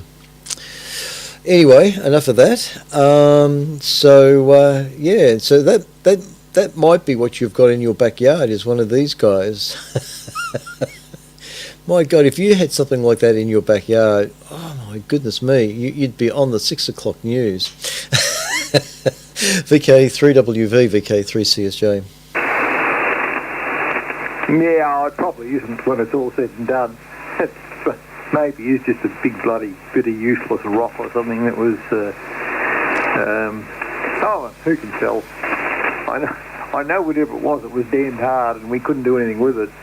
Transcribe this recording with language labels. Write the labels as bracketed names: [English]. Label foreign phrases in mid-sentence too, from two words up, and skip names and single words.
[English] Anyway, enough of that. So that might be what you've got in your backyard, is one of these guys. My God, if you had something like that in your backyard, oh my goodness me, you'd be on the 6 o'clock news. VK3WV, VK3CSJ. Yeah, it probably isn't when it's all said and done. Maybe it's just a big bloody bit of useless rock or something that was, who can tell? I know whatever it was damned hard and we couldn't do anything with it.